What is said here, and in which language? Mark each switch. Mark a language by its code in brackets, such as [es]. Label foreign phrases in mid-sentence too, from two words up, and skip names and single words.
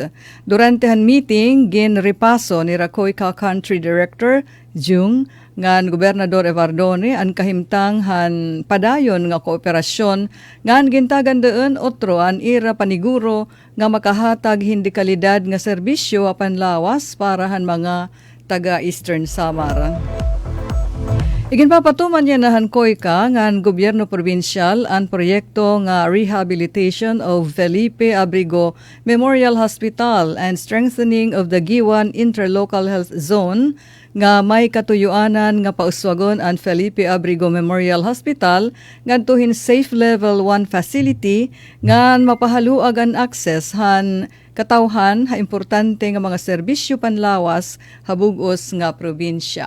[war] Durante han meeting gin repaso ni Coica Country Director Jung ngan Gobernador Evardone ang kahimtang han padayon nga kooperasyon ngan gintagan deun otro an ira paniguro nga makahatag hindi kalidad nga serbisyo apan lawas para han mga taga Eastern Samar. Iginpapatuman niya na han Coica ngan gobyerno probinsyal ang proyekto nga rehabilitation of Felipe Abrigo Memorial Hospital and strengthening of the Giwan Interlocal Health Zone nga may katuyuanan nga pauswagon ang Felipe Abrigo Memorial Hospital ngadtuhin [en] safe level 1 facility [war] ngan mapahaluag ang access han katawhan ha importante nga mga serbisyo panlawas habugos nga probinsya.